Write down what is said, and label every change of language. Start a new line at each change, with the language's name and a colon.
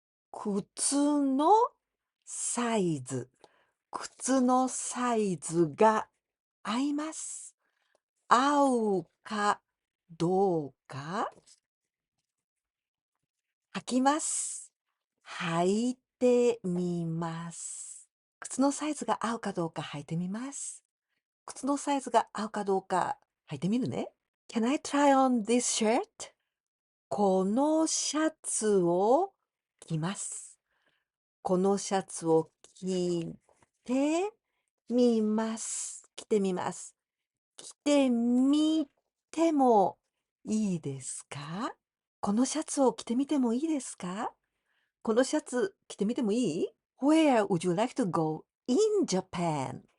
Japanese: 靴のサイズ。靴のサイズが合います。合うかどうか履きます。履いてみます。靴のサイズが合うかどうか履いてみます。靴のサイズが合うかどうか履いてみるね。
English: Can I try on this shirt?
Japanese: このシャツを着ます。このシャツを着てみます。着てみます。着てみてもいいですか？このシャツを着てみてもいいですか？このシャツ着てみてもいい？
English: Where would you like to go in Japan?